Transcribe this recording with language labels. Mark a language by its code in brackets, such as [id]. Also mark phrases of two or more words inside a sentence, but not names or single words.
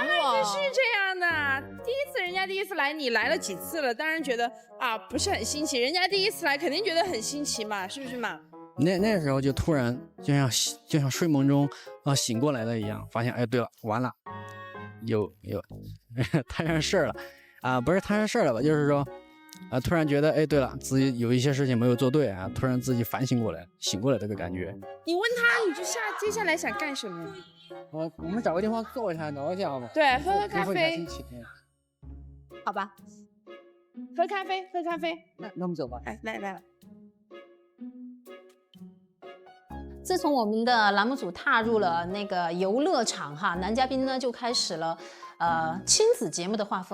[zh] 男是這樣的，人家第一次來，你來了幾次了，當然覺得不是很新奇，人家第一次來肯定覺得很新奇嘛，是不是嘛？那時候就突然就像睡夢中醒過來了一樣，發現對了，完了，有摊上事了。不是摊上事了吧，就是說突然覺得對了，自己有一些事情沒有做對突然自己反省過來，醒過來這個感覺。你問他，你就接下來想幹什麼？我們找個地方坐一下聊一下好吧？對，喝咖啡。好吧，喝咖啡。那我們走吧。來。自從我們的欄目組踏入了那個遊樂場男嘉賓呢就開始了親子節目的畫風。